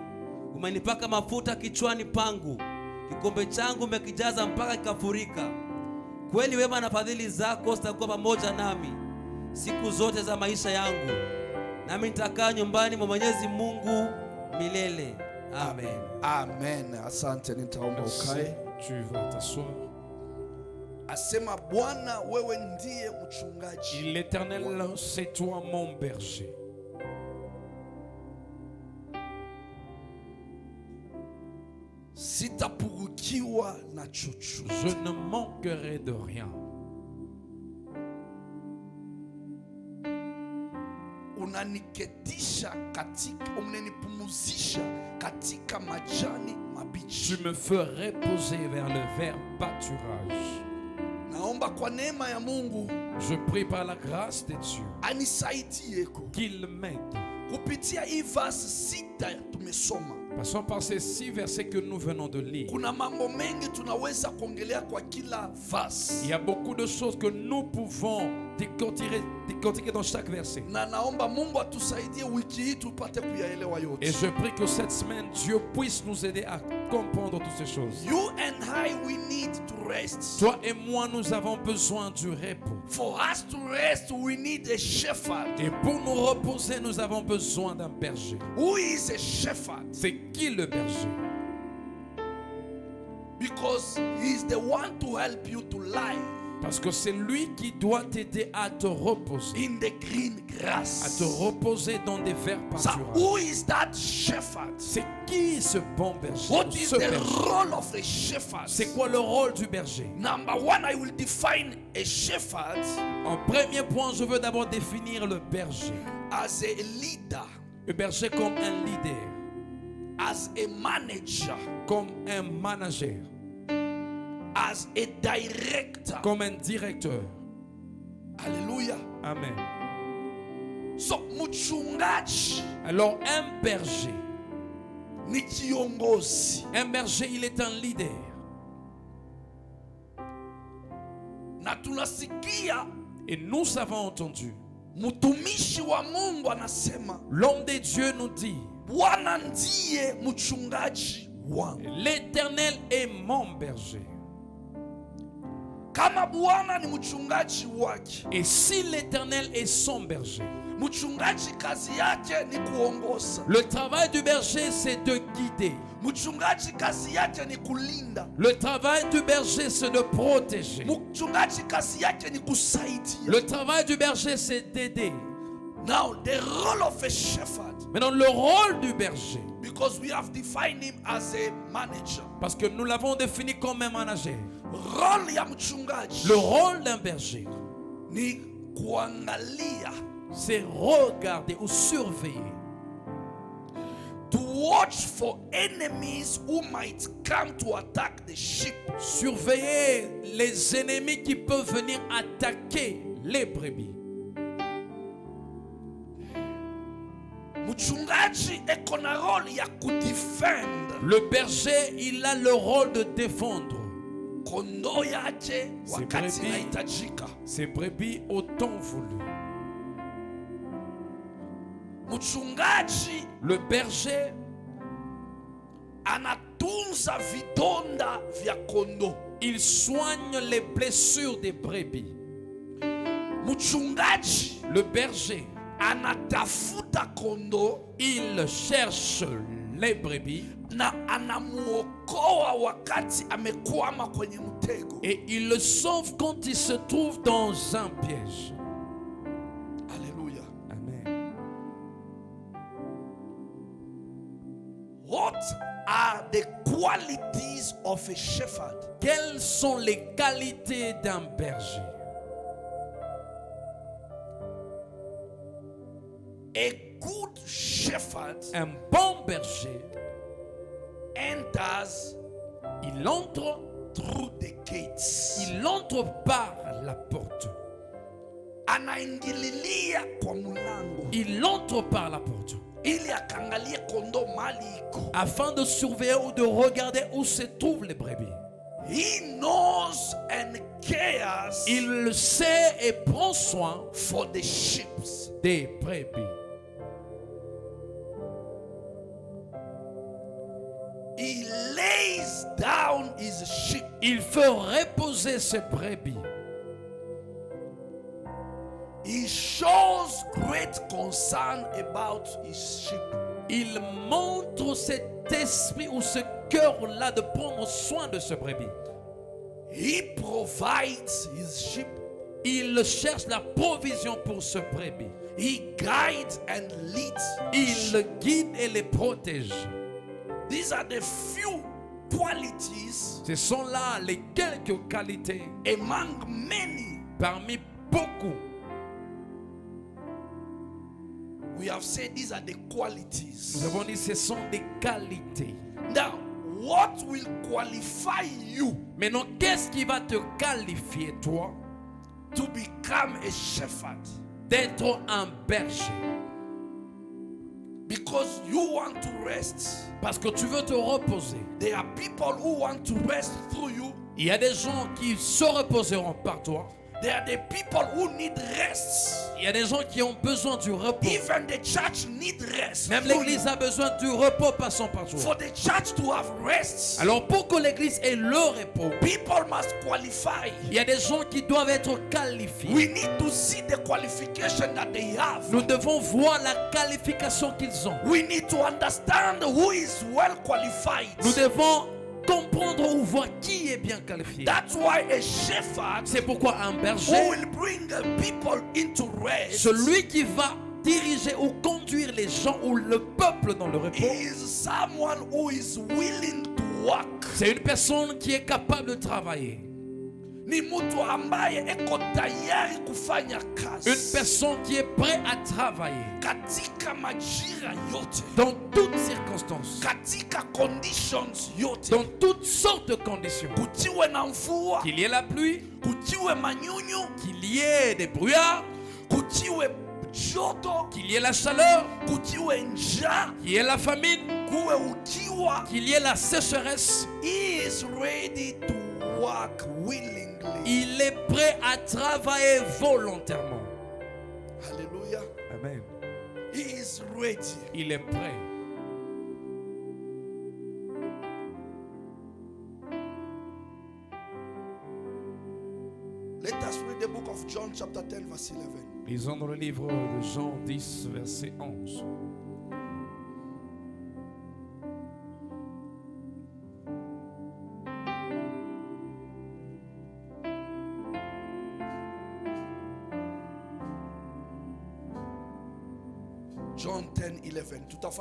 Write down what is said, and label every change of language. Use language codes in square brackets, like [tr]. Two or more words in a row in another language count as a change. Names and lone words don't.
[sw] Umenipaka mafuta kichwani pangu, kikombe changu umekijaza mpaka kikafurika. Kweli wema na fadhili zako zitakuwa pamoja nami siku zote za maisha yangu, nami nitakaa nyumbani mwa Mwenyezi Mungu milele. Amen. Amen. Asante, nitaomba [fr] Merci. [sw] ukae. [fr] Tu vas t'asseoir. [sw] Asema Bwana wewe ndiye mchungaji. [fr] L'Éternel, c'est toi mon berger. [sw] Sitapungukiwa na chochote. [fr] Je ne manquerai de rien. [sw] Unaniketisha katika, unanipumzisha katika majani mabichi. [fr] Tu me fais reposer vers le vert pâturage. [sw] Naomba kwa neema ya Mungu [fr] Je prie par la grâce de Dieu [sw] anisaidieko [fr] qu'il m'aide. [sw] kupitia hii verse 6 tumesoma. [fr] Passons par ces 6 versets que nous venons de lire. [sw] Kuna mambo mengi tunaweza kuongelea kwa kila verse. [fr] Il y a beaucoup de choses que nous pouvons décortiquer dans chaque verset. [sw] Na naomba Mungu atusaidie wiki hii tupate kuyaelewa [fr] Et [sw] yote. [fr] je prie que cette semaine, Dieu puisse nous aider à comprendre toutes ces choses. [en] You and I, we need to rest. [fr] Toi et moi, nous avons besoin du repos. [en] For us to rest, we need a shepherd. [fr] Et pour nous reposer, nous avons besoin d'un berger. [en] Who is a shepherd? [fr] C'est qui le berger? [en] Because he is the one to help you to lie [fr] Parce que c'est lui qui doit t'aider à te reposer. [en] in the green [fr] À [en] grass. [fr] te reposer dans des verts [en] So [fr] pâturages. [en] who is that shepherd? [fr] C'est qui ce bon berger? [en] What is [fr] Ce [en] the [fr] berger? [en] role of a shepherd? [fr] C'est quoi le rôle du berger? [en] Number one, I will define a shepherd [fr] En premier point, je veux d'abord définir le berger. [en] as a leader, [fr] Le berger comme un leader, [en] as a manager, [fr] comme un manager, [en] as a director. [fr] comme un directeur. [en] Hallelujah. [fr] Amen. [sw] So mchungaji [fr] Alors un berger, [sw] ni kiongozi. [fr] un berger, il est un leader. [sw] Na tunasikia [fr] Et nous avons entendu, [sw] mtumishi wa Mungu anasema [fr] l'homme de Dieu nous dit, [sw] Bwana ndiye mchungaji wangu. [fr] l'Éternel est mon berger. [sw] Kama Bwana ni mchungaji wake, [fr] Et si l'Éternel est son berger, [sw] Mchungaji kazi yake ni kuongoza. [fr] Le travail du berger, c'est de guider. [sw] Mchungaji kazi yake ni kulinda. [fr] Le travail du berger, c'est de protéger. [sw] Mchungaji kazi yake ni kusaidia. [fr] Le travail du berger, c'est d'aider. [en] Now the role of a shepherd, [fr] Maintenant, le rôle du berger, [en] because we have defined him as a manager. [fr] parce que nous l'avons défini comme un manager. [sw] Role ya mchungaji [fr] Le rôle d'un berger, [sw] ni kuangalia, [fr] c'est regarder ou surveiller. [en] to watch for enemies who might come to attack the sheep. [fr] Surveiller les ennemis qui peuvent venir attaquer les brebis. [sw] Mchungaji eko na role ya kudefend [fr] Le berger, il a le rôle de défendre [sw] kondoo yake wakati [fr] brebis. [sw] inahitajika. [fr] ses brebis au temps voulu. [sw] Mchungaji [fr] Le berger, [sw] anatunza vidonda vya kondoo. [fr] il soigne les blessures des brebis. [sw] Mchungaji [fr] Le berger, [sw] anatafuta kondoo [fr] il cherche les brebis [sw] na anamuokoa wakati amekwama kwenye mtego. [fr] et il le sauve quand il se trouve dans un piège. [sw] Haleluya. [fr] Amen. [en] What are the qualities of a shepherd? [fr] Quelles sont les qualités d'un berger? [en] A good shepherd [fr] Un bon berger, [en] enters [fr] il entre, [en] through the gates. [fr] il entre par la porte. [sw] Anaingililia kwa mlango [fr] Il entre par la porte [sw] ili akangalie kondoo mali iko. [fr] afin de surveiller ou de regarder où se trouvent les brebis. [en] He knows and cares [fr] Il le sait et prend soin [en] for the sheep. [fr] des brebis. [en] He lays down his sheep. [fr] Il fait reposer ses brebis. [en] He shows great concern about his sheep. [fr] Il montre cet esprit ou ce cœur-là de prendre soin de ce brebis. [en] He provides his sheep. [fr] Il cherche la provision pour ce brebis. [en] He guides and leads. [fr] Il le guide et les protège. [en] These are the few qualities [fr] Ce sont là les quelques qualités [en] among many. [fr] parmi beaucoup. [en] We have said these are the qualities. [fr] Nous avons dit ce sont des qualités. [en] Now, what will qualify you [fr] Maintenant, qu'est-ce qui va te qualifier, toi, [en] to become a shepherd? [fr] d'être un berger? [en] Because you want to rest. [fr] Parce que tu veux te reposer. [en] There are people who want to rest through you. [fr] Il y a des gens qui se reposeront par toi. [en] There are the people who need rest. [fr] Il y a des gens qui ont besoin du repos. [en] Even the church need rest. [fr] Même [en] through [fr] l'église [en] you. [fr] a besoin du repos passant par toi. [en] For the church to have rest, [fr] Alors pour que l'église ait le repos, [en] people must qualify. [fr] il y a des gens qui doivent être qualifiés. [en] We need to see the qualification that they have. [fr] Nous devons voir la qualification qu'ils ont. [en] We need to understand who is well qualified. [fr] Nous devons comprendre ou voir qui est bien qualifié. [en] That's why a shepherd [fr] C'est pourquoi un [en] who [fr] berger, [en] will bring people into rest [fr] celui qui va diriger ou conduire les gens ou le peuple dans le repos, [en] is someone who is willing to work. [fr] c'est une personne qui est capable de travailler. [sw] Ni mtu ambaye eko tayari kufanya kazi [fr] Une personne qui est prête à travailler [sw] katika majira yote, [fr] dans toutes circonstances, [sw] katika conditions yote, [fr] dans toutes sortes de conditions. [sw] kuchiwe na mvua, [fr] Qu'il y ait la pluie, [sw] kuchiwe manyunyu, [fr] qu'il y ait des brouillards, [sw] kuchiwe joto, [fr] qu'il y ait la chaleur, [sw] kuchiwe njaa, [fr] qu'il y ait la famine, [sw] kuwe ukiwa. [fr] qu'il y ait la sécheresse. [en] He is ready to work willingly. [fr] Il est prêt à travailler volontairement. [en] Hallelujah. [fr] Amen. [en] He is ready. [fr] Il est prêt. [en] Let us read the book of John chapter chapter 10, verse 11. [fr] Lisons dans le livre de Jean 10, verset 11. John 10, 11. Tout à fait.